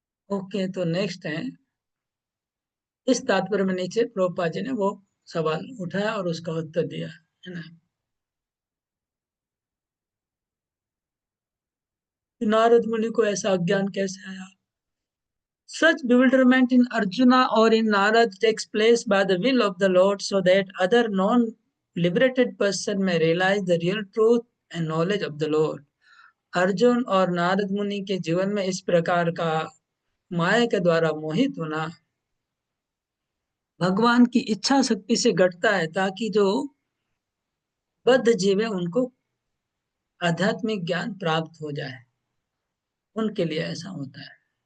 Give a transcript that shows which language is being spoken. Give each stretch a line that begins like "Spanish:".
Hindi: Okay, तो next है, इस तात्पर्य में नीचे प्रभुपाद जी ने वो सवाल उठाया और उसका उत्तर दिया, है ना? नारद मुनि को ऐसा अज्ञान कैसे आया?
English: Such bewilderment in Arjuna or in Narad takes place by the will of the Lord, so that other non-liberated person may realize the real truth and knowledge of the Lord.
Hindi: Arjun और नारद मुनि के जीवन में इस प्रकार का माया के द्वारा मोहित होना भगवान की इच्छा शक्ति से घटता है, ताकि जो बद्ध जीव है उनको आध्यात्मिक ज्ञान प्राप्त हो जाए, उनके लिए ऐसा होता है।